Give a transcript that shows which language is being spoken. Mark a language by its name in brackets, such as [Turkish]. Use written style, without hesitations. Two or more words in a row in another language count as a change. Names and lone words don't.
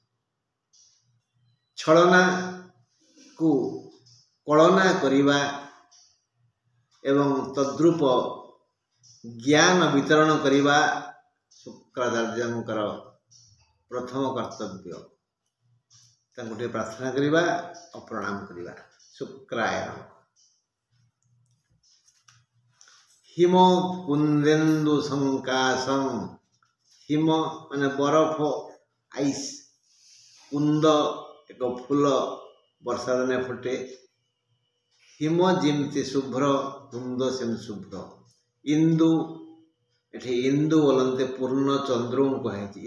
[Odia] ଛଳନା କୁ କଳନା କରିବା ଏବଂ ତଦ୍ରୂପ ଜ୍ଞାନ ବିତରଣ କରିବା ଶୁକ୍ରାଚାର୍ଯ୍ୟଙ୍କର ପ୍ରଥମ କର୍ତ୍ତବ୍ୟ। ତାଙ୍କୁ ପ୍ରାର୍ଥନା କରିବା और ପ୍ରଣାମ କରିବା। [Sanskrit] शुक्राय नमः। हिम कुंदेन्दु संकाशं। [Odia] ହିମ ମାନେ ବରଫ, आइस। କୁନ୍ଦ ଏକ ଫୁଲ ବର୍ଷା ଦିନେ ଫୁଟେ। ହିମ ଯେମିତି ଶୁଭ୍ର, କୁନ୍ଦ ସେମିତି ଶୁଭ୍ର। ଇନ୍ଦୁ ଏଠି ଇନ୍ଦୁ ବୋଲନ୍ତେ ପୂର୍ଣ୍ଣ ଚନ୍ଦ୍ର କୁ କହେ।